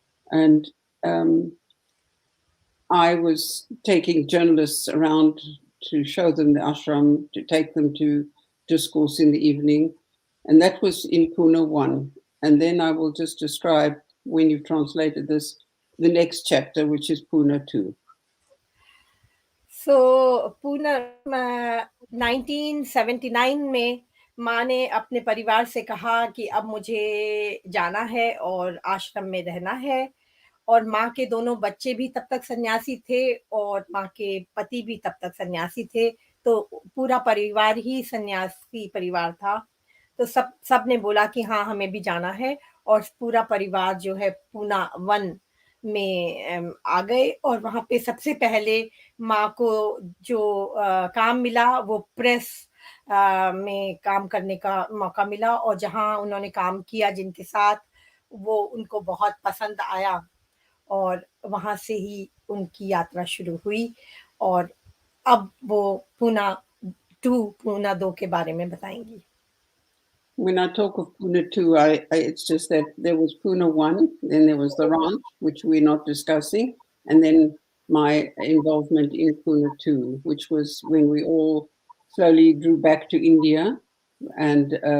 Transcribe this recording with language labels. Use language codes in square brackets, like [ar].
[en] And I was taking journalists around to show them the ashram, to take them to discourse in the evening. And that was in Pune 1. And then I will just describe, when you've translated this, the next chapter, which is Pune 2. [hi] So Pune 1979 में माँ ने अपने परिवार से कहा कि अब मुझे जाना है और आश्रम में रहना है, और माँ के दोनों बच्चे भी तब तक सन्यासी थे और माँ के पति भी तब तक सन्यासी थे, तो पूरा परिवार ही सन्यासी परिवार था। तो सब ने बोला कि हाँ, हमें भी जाना है, और पूरा परिवार जो है पूना 1 में आ गए। और वहाँ पे सबसे पहले माँ को जो काम मिला वो प्रेस में काम करने का मौका मिला, और जहाँ उन्होंने काम किया जिनके साथ, वो उनको बहुत पसंद आया, और वहाँ से ही उनकी यात्रा शुरू हुई। और अब वो पूना 2, पूना 2 के बारे में बताएंगी। [en] When I talk of Pune 2, it's just that there was Pune 1, then there was the ranch, which we're not discussing, and then my involvement in Pune 2, which was when we all slowly drew back to India, and